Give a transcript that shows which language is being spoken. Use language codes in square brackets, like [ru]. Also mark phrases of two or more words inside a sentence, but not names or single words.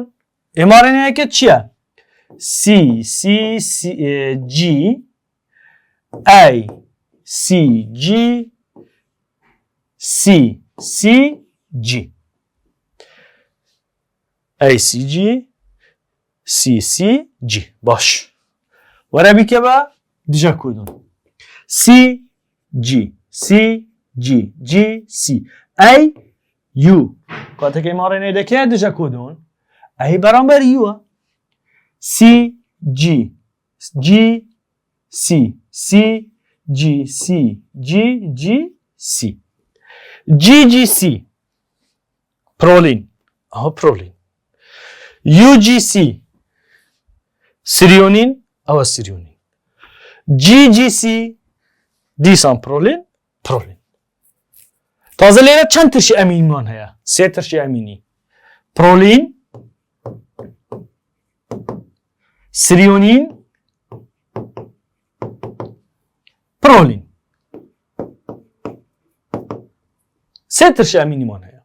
[ckb] mRNA-کە چییە؟ CCG ACG CCG ACG CCG باش وەرە بیکە بە دژە کۆدون CG CG GC AU کاتێکی mRNA دەکەیە دژە کۆدون ئەی بەرامبەر یووە CG GC CGC GGC GGC prolin ئەوە prolin UGC سریۆنین ئەوە سریۆنین GGC دیسان prolin تازە لێرە چەند ترشی ئەمینمان هەیە؟ سێ ترشی ئەمینی prolin سریۆنین prolin سێ ترشی ئەمینیمان هەیە.